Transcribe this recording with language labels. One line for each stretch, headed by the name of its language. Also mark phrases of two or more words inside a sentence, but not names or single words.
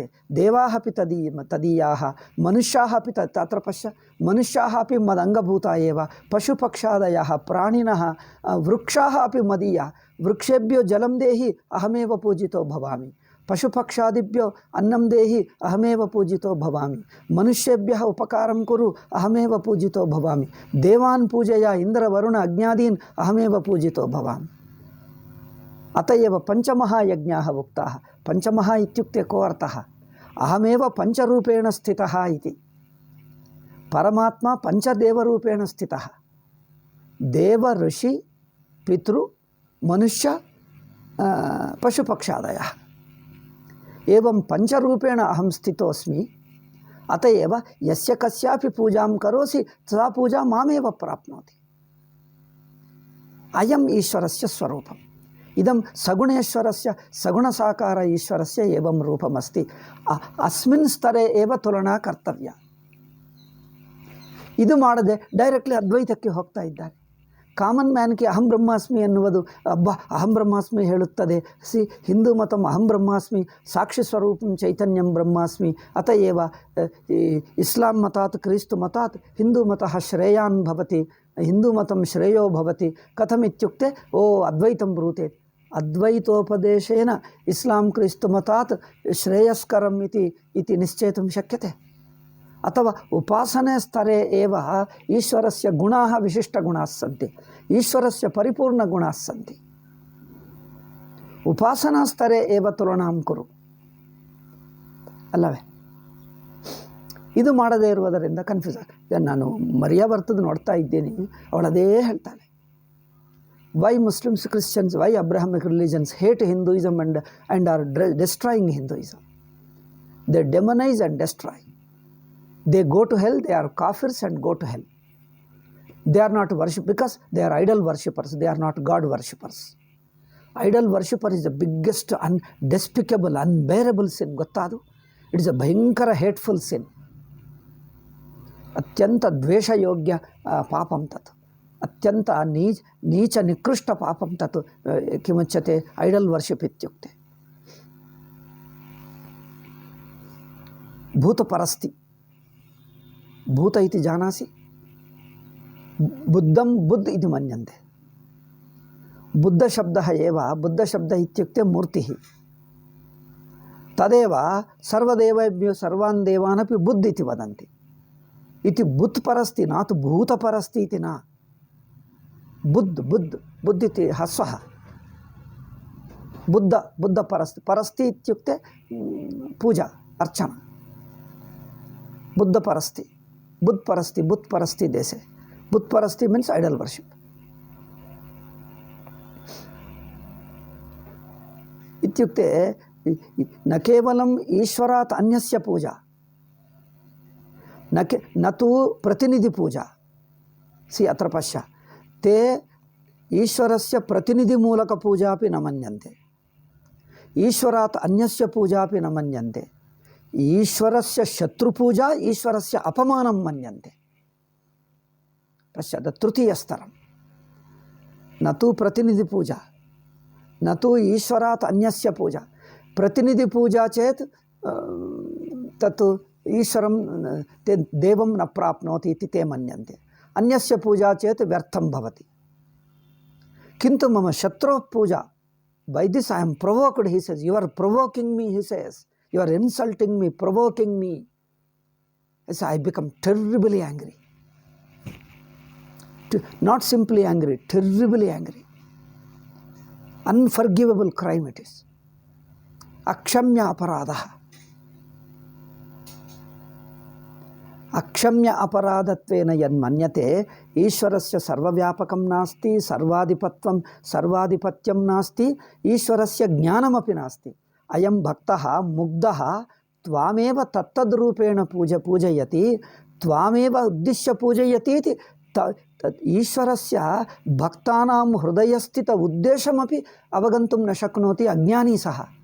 Sanskrit: ದೇವಾಃ ಅಪಿ ತದೀಯಾಃ, ಮನುಷ್ಯಾಃ ಅಪಿ ತತ್ರ ಪಶ್ಯ, ಮನುಷ್ಯಾಃ ಅಪಿ ಮದಂಗಭೂತಾ ಏವ, ಪಶುಪಕ್ಷಾದಯಃ ಪ್ರಾಣಿನಃ, ವೃಕ್ಷಾಃ ಅಪಿ ಮದೀಯಾಃ. ವೃಕ್ಷೇಭ್ಯೋ ಜಲಂ ದೇಹಿ ಅಹಮೇವ ಪೂಜಿತೋ ಭವಾಮಿ, ಪಶುಪಕ್ಷಾದಿಭ್ಯೋ ಅನ್ನಂ ದೇಹಿ ಅಹಮೇವ ಪೂಜಿತೋ ಭವಾಮಿ, ಮನುಷ್ಯೇಭ್ಯಃ ಉಪಕಾರಂ ಕುರು ಅಹಮೇವ ಪೂಜಿತೋ ಭವಾಮಿ, ದೇವಾನ್ ಪೂಜೆಯ ಇಂದ್ರ ವರುಣ ಅಜ್ಞಾದೀನ್ ಅಹಮೇವ ಪೂಜಿತೋ ಭವಾಮಿ. ಅತಯೇವ ಪಂಚಮಹಾಯಜ್ಞಾಃ ಉಕ್ತಾಃ. ಪಂಚಮಃ ಇತ್ಯುಕ್ತೆ ಕೋ ಅರ್ಥಃ? ಅಹಮೇವ ಪಂಚರೂಪೇಣ ಸ್ಥಿತಃ ಇತಿ. ಪರಮಾತ್ಮ ಪಂಚದೇವರೂಪೇಣ ಸ್ಥಿತಃ. ದೇವ, ಋಷಿ, ಪಿತೃ, ಮನುಷ್ಯ, ಪಶುಪಕ್ಷಾದಯಃ. ಏವಂ ಪಂಚರೂಪೇಣ ಅಹಂ ಸ್ಥಿತೋಸ್ಮಿ. ಅತಯೇವ ಯಸ್ಯ ಕಸ್ಯಾಪಿ ಪೂಜಾಂ ಕರೋಸಿ ಸಾ ಪೂಜಾ ಮಾಮೇವ ಪ್ರಾಪ್ನೋತಿ. ಅಯಂ ಈಶ್ವರಸ್ಯ ಸ್ವರೂಪಂ. ಇದಂ ಸಗುಣೇಶ್ವರಸ್ಯ ಸಗುಣಸಾಕಾರ ಈಶ್ವರಸ್ಯ ಏವಂ ರೂಪಮಸ್ತಿ. ಅಸ್ಮಿನ್ ಸ್ತರೇ ಏವ ತುಲನಾ ಕರ್ತವ್ಯ.
Kannada: ಇದು ಮಾಡದೆ ಡೈರೆಕ್ಟ್ಲಿ ಅದ್ವೈತಕ್ಕೆ ಹೋಗ್ತಾ ಇದ್ದಾರೆ.
English: common man
Sanskrit: ಅಹಂ ಬ್ರಹ್ಮಾಸ್ಮಿ
Kannada: ಎನ್ನುವುದು
Sanskrit: ಅಹಂ ಬ್ರಹ್ಮಾಸ್ಮಿ
Kannada: ಹೇಳುತ್ತದೆ.
Sanskrit: ಹಿಂದೂ ಮತಂ ಅಹಂ ಬ್ರಹ್ಮಾಸ್ಮಿ ಸಾಕ್ಷಿ ಸ್ವರೂಪಂ ಚೈತನ್ಯಂ ಬ್ರಹ್ಮಾಸ್ಮಿ. ಅತಯೇವ ಇಸ್ಲಾಂ ಮತಾತ್ ಕ್ರಿಸ್ತು ಮತಾತ್ ಹಿಂದೂ ಮತಃ ಶ್ರೇಯಾನ್ ಭವತಿ, ಹಿಂದೂ ಮತಂ ಶ್ರೇಯೋ ಭವತಿ. ಕಥಮಿತ್ಯುಕ್ತೆ ಅದ್ವೈತಂ ಬ್ರೂತೆ. ಅದ್ವೈತೋಪದೇಶೇನ ಇಸ್ಲಾಂ ಕ್ರಿಸ್ತು ಮತಾತ್ ಶ್ರೇಯಸ್ಕರಂ ಇತಿ ನಿಶ್ಚೇತುಂ ಶಕ್ಯತೆ. ಅಥವಾ ಉಪಾಸನೆ ಸ್ತರೇ ಏವ ಈಶ್ವರಸ್ಯ ಗುಣಾಃ ವಿಶಿಷ್ಟಗುಣಾಃ ಸಂತಿ, ಈಶ್ವರಸ್ಯ ಪರಿಪೂರ್ಣಗುಣಾಃ ಸಂತಿ. ಉಪಾಸನಾ ಸ್ತರೇ ಏವ ತುಲನಾಂ ಕುರು.
Kannada: ಅಲ್ಲವೇ? ಇದು ಮಾಡದೇ ಇರುವುದರಿಂದ ಕನ್ಫ್ಯೂಸ್ ಆಗಿದೆ. ನಾನು ಮರ್ಯಾವರ್ತದ ನೋಡ್ತಾ ಇದ್ದೀನಿ, ಅವಳದೇ ಹೇಳ್ತಾಳೆ.
English: why Muslims, Christians, why Abrahamic religions hate Hinduism and are destroying Hinduism. They demonize and destroy. They go to hell, they are kafirs and go to hell. They are not worship because they are idol worshippers, they are not God worshippers. Idol worshipper is the biggest despicable, unbearable sin. ಗೊತ್ತಾದು? It is a ಭಯಂಕರ hateful sin.
Sanskrit: ಅತ್ಯಂತ ದ್ವೇಷಯೋಗ್ಯ ಪಾಪಂ ತತ್, ಅತ್ಯಂತ ನೀಚ ನಿಕೃಷ್ಟ ಪಾಪಂ ತತ್ ಕಿಮುಚ್ಯತೆ
English: idol worship
Sanskrit: ಇತ್ಯುಕ್ತೆ. ಭೂತಪರಸ್ತಿ. ಭೂತ ಇತಿ ಜಾನಾಸಿ, ಬುದ್ಧಂ ಬುದ್ಧ ಇತಿ ಮನ್ಯಂತೆ. ಬುದ್ಧ ಶಬ್ದ ಏವ, ಬುದ್ಧ ಶಬ್ದ ಇತ್ಯುಕ್ತೆ ಮೂರ್ತಿ. ತದೇವ ಸರ್ವದೇವೇಭ್ಯೋ ಸರ್ವಾನ್ ದೇವಾನಪಿ ಬುದ್ಧ ಇತಿ ವದಂತಿ. ಇತಿ ಬುದ್ಧ ಪರಸ್ತಿ ನಾತು ಭೂತ ಪರಸ್ತಿ ಇತಿ ನ. ಬುದ್ಧ ಇತಿ ಹಸ್ವಃ. ಬುದ್ಧ ಪರಸ್ತಿ. ಪರಸ್ತಿ ಇತ್ಯುಕ್ತೆ ಪೂಜಾ ಅರ್ಚನಾ. ಬುದ್ಧ ಪರಸ್ತಿ,
Urdu: بت پرستی
Sanskrit: ದೇಶೆ.
Urdu: بت پرستی
English: means idol worship.
Sanskrit: ಇತ್ಯುಕ್ತೆ ನ ಕೇವಲಂ ಈಶ್ವರಾತ್ ಅನ್ಯಸ್ಯ ಪೂಜಾ, ನ ತೂ ಪ್ರತಿನಿಧಿ ಪೂಜಾ. ಅತ್ರ ಪಶ್ಯ, ತೇ ಈಶ್ವರಸ್ಯ ಪ್ರತಿನಿಧಿ ಮೂಲಕ ಪೂಜಾಪಿ ನ ಮನ್ಯಂತೆ, ಈಶ್ವರಾತ್ ಅನ್ಯಸ್ಯ ಪೂಜಾಪಿ ನ ಮನ್ಯಂತೆ. ಈಶ್ವರಸ್ಯ ಶತ್ರುಪೂಜಾ ಈಶ್ವರಸ್ಯ ಅಪಮಾನಂ ಮನ್ಯಂತೆ. ಪಶ್ಚಾತ್ ತೃತೀಯ ಸ್ತರಂ. ನ ತೂ ಪ್ರತಿನಿಧಿ ಪೂಜಾ, ನ ತೂ ಈಶ್ವರಾತ್ ಅನ್ಯಸ್ಯ ಪೂಜಾ. ಪ್ರತಿನಿಧಿ ಪೂಜಾ ಚೇತ್ ತತ್ ಈಶ್ವರಂ ದೇವಂ ನ ಪ್ರಾಪ್ನೋತಿ ಇತಿ ತೇ ಮನ್ಯಂತೆ. ಅನ್ಯಸ್ಯ ಪೂಜಾ ಚೇತ್ ವ್ಯರ್ಥಂ ಭವತಿ. ಕಿಂತು ಮಮ ಶತ್ರೋ ಪೂಜಾ,
English: by this I am provoked, he says. you are provoking me, he says. You are insulting me, provoking me. Yes, I become terribly angry. Not simply angry, terribly angry. Unforgivable crime it is.
Sanskrit: अक्षम्य अपराध. अक्षम्य अपराधत्वेन यन्मन्यते ईश्वरस्य सर्वव्यापकं नास्ति, सर्वाधिपत्यं नास्ति, ईश्वरस्य ज्ञानमपि नास्ति। अयं भक्तः मुग्धः त्वामेव तत्तद्रूपेण पूजयति, त्वामेव उद्दिश्य पूजयति इति ईश्वरस्य भक्तानां हृदयस्थित उद्देशमपि अवगन्तुं न शक्नोति अज्ञानी सः।